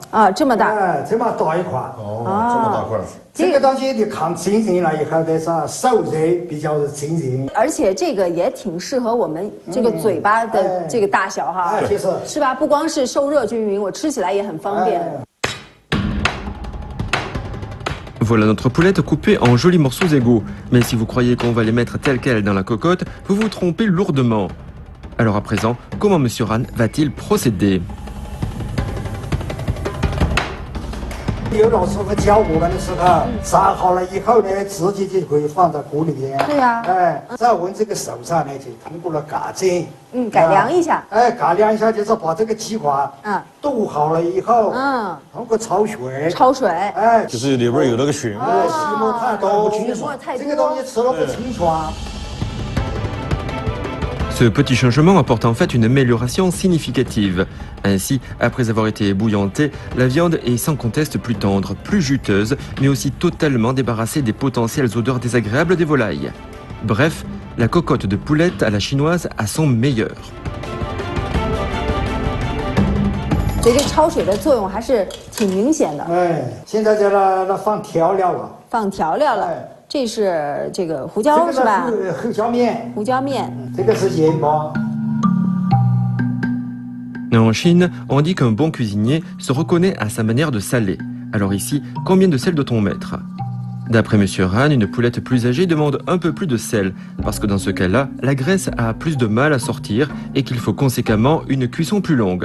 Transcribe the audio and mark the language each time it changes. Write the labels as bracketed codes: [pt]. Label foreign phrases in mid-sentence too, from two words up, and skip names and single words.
[zh] 啊，这么大。哎，这么大一块。哦，这么大块儿。这个东西你看真人了以后的啥瘦肉比较真人。而且这个也挺适合我们这个嘴巴的这个大小哈，是吧？不光是受热均匀，我吃起来也很方便。 [fr] Voilà notre poulette coupée en jolis morceaux égaux. Mais si vous croyez qu'on va les mettre telles quelles dans la cocotte, vous vous trompez lourdement. Alors à présent, comment Monsieur Ran va-t-il procéder? [zh] 有老师傅教我们的时候，杀好了以后呢，直接就可以放在锅里边。对呀。哎，在我们这个手上呢，就通过了改正。改良一下。哎，改良一下就是把这个鸡块，剁好了以后，通过焯水。焯水。哎，就是里边有那个血沫，血沫太多，这个东西吃了不清爽。 [fr] Ce petit changement apporte en fait une amélioration significative. Ainsi, après avoir été ébouillantée, la viande est sans conteste plus tendre, plus juteuse, mais aussi totalement débarrassée des potentielles odeurs désagréables des volailles. Bref, la cocotte de poulette à la chinoise a son meilleur. [zh] 所以这焯水的作用还是挺明显的。哎，现在在那放调料了。放调料了。这是这个胡椒是吧？胡椒面。胡椒面。这个是盐巴。 [fr] En Chine, on dit qu'un bon cuisinier se reconnaît à sa manière de saler. Alors ici, combien de sel doit-on mettre? D'après Monsieur Han, une poulette plus âgée demande un peu plus de sel, parce que dans ce cas-là, la graisse a plus de mal à sortir et qu'il faut conséquemment une cuisson plus longue.